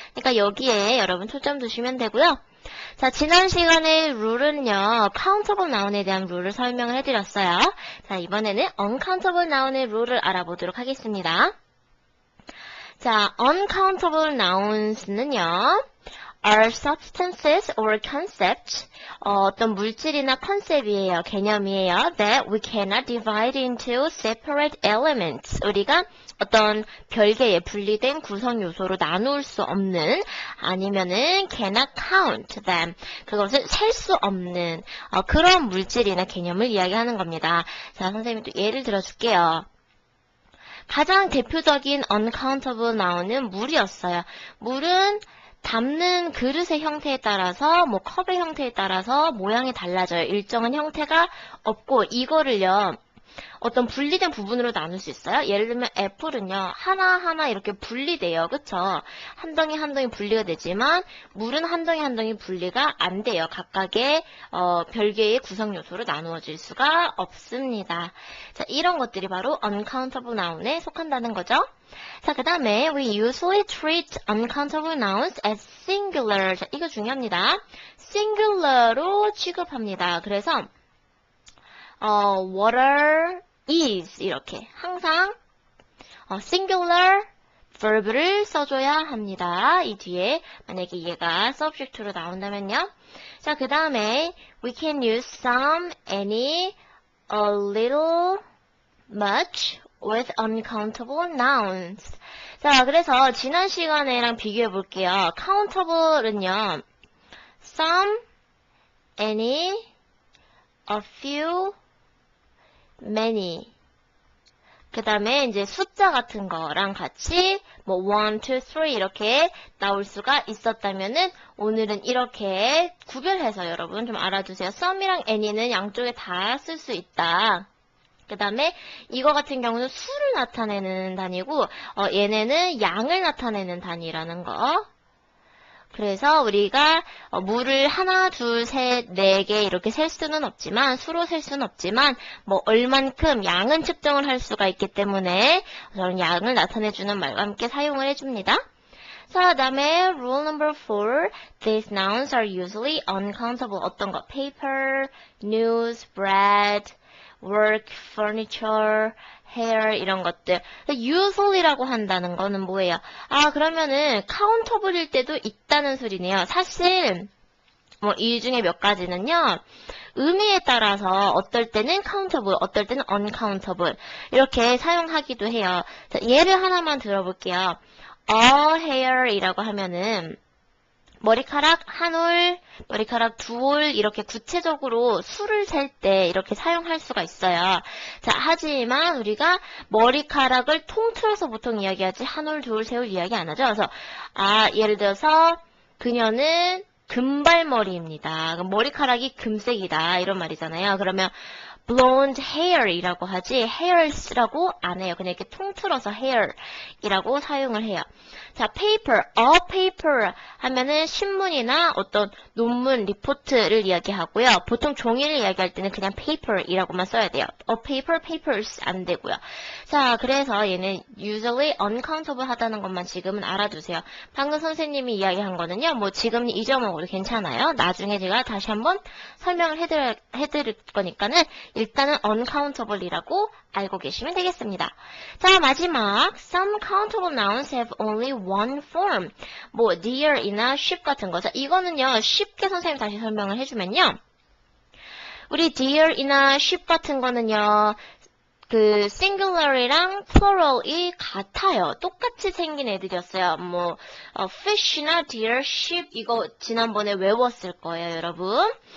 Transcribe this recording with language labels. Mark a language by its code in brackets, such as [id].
[ko] 그러니까 여기에 여러분 초점 두시면 되고요. 자, 지난 시간의 룰은요, countable noun에 대한 룰을 설명을 해드렸어요. 자, 이번에는 uncountable noun의 룰을 알아보도록 하겠습니다. [en] 자, uncountable nouns는요, are substances or concepts, [ko] 어떤 물질이나 컨셉이에요, 개념이에요. [en] That we cannot divide into separate elements. [ko] 우리가 어떤 별개의 분리된 구성 요소로 나눌 수 없는, 아니면은 [en] cannot count them. [ko] 그것을 셀 수 없는 그런 물질이나 개념을 이야기하는 겁니다. 자, 선생님이 또 예를 들어줄게요. 가장 대표적인 uncountable noun은 물이었어요. 물은 담는 그릇의 형태에 따라서, 뭐 컵의 형태에 따라서 모양이 달라져요. 일정한 형태가 없고, 이거를요, 어떤 분리된 부분으로 나눌 수 있어요. 예를 들면 애플은요, 하나하나 이렇게 분리돼요. 그쵸? 한 덩이 한 덩이 분리가 되지만 물은 한 덩이 한 덩이 분리가 안 돼요. 각각의 별개의 구성 요소로 나누어질 수가 없습니다. 자, 이런 것들이 바로 uncountable noun에 속한다는 거죠. 자, 그 다음에 [en] we usually treat uncountable nouns as singular. [ko] 자, 이거 중요합니다. singular로 취급합니다. 그래서 [en] water is [ko] 이렇게 항상 singular verb를 써줘야 합니다. 이 뒤에 만약에 얘가 subject로 나온다면요. 자, 그 다음에 [en] we can use some, any, a little, much with uncountable nouns. [ko] 자, 그래서 지난 시간에랑 비교해 볼게요. [en] countable은요, some, any, a few, many. [ko] 그 다음에 이제 숫자 같은 거랑 같이 뭐 1, 2, 3 이렇게 나올 수가 있었다면은 오늘은 이렇게 구별해서 여러분 좀 알아두세요. some이랑 any는 양쪽에 다 쓸 수 있다. 그 다음에 이거 같은 경우는 수를 나타내는 단위고 얘네는 양을 나타내는 단위라는 거. 그래서 우리가 물을 하나, 둘, 셋, 네 개 이렇게 셀 수는 없지만, 수로 셀 수는 없지만 뭐 얼만큼 양은 측정을 할 수가 있기 때문에 저는 양을 나타내주는 말과 함께 사용을 해줍니다. 자, 그 다음에 [en] rule number 4. These nouns are usually uncountable. [ko] 어떤 거? [en] paper, news, bread, work, furniture, hair [ko] 이런 것들. usually라고 한다는 거는 뭐예요? 아, 그러면은 countable일 때도 있다는 소리네요. 사실 뭐 이 중에 몇 가지는요, 의미에 따라서 어떨 때는 countable, 어떨 때는 uncountable 이렇게 사용하기도 해요. 자, 예를 하나만 들어볼게요. a hair이라고 하면은 머리카락 한 올, 머리카락 두 올 이렇게 구체적으로 수를 셀 때 이렇게 사용할 수가 있어요. 자, 하지만 우리가 머리카락을 통틀어서 보통 이야기하지 한 올, 두 올, 세 올 이야기 안 하죠. 그래서 예를 들어서 그녀는 금발머리입니다. 그럼 머리카락이 금색이다 이런 말이잖아요. 그러면 blonde hair이라고 하지 hairs라고 안 해요. 그냥 이렇게 통틀어서 hair이라고 사용을 해요. 자, paper, a paper 하면은 신문이나 어떤 논문, 리포트를 이야기하고요. 보통 종이를 이야기할 때는 그냥 paper이라고만 써야 돼요. [en] a paper, papers [ko] 안 되고요. 자, 그래서 얘는 usually uncountable 하다는 것만 지금은 알아두세요. 방금 선생님이 이야기한 거는요, 뭐 지금 잊어먹어도 괜찮아요. 나중에 제가 다시 한번 설명을 해드릴 거니까는 일단은 uncountable이라고 알고 계시면 되겠습니다. 자, 마지막 [en] some countable nouns have only one form. [ko] 뭐 dear이나 ship 같은 거. 자, 이거는요 쉽게 선생님 다시 설명을 해주면요, 우리 dear이나 ship 같은 거는요 그 singular이랑 plural이 같아요. 똑같이 생긴 애들이었어요. 뭐 fish나 deer, ship 이거 지난번에 외웠을 거예요, 여러분.